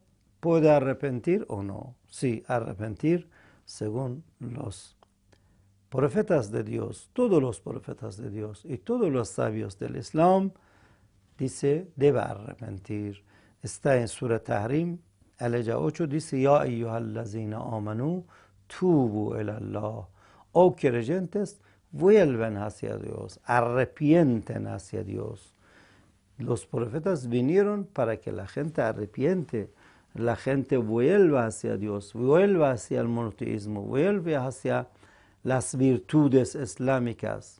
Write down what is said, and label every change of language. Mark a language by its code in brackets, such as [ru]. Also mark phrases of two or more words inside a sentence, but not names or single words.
[es] ¿Puede arrepentir o no? Sí, arrepentir según los profetas de Dios, todos los profetas de Dios y todos los sabios del Islam, dice, debe arrepentir. Está en Surah Tahrim, aleya 8, dice, [ar] يا أيها الذين آمنوا توبوا إلى الله. [es] Oh creyentes, vuelven hacia Dios, arrepienten hacia Dios. Los profetas vinieron para que la gente arrepiente, la gente vuelva hacia Dios, vuelva hacia el monoteísmo, vuelva hacia las virtudes islámicas.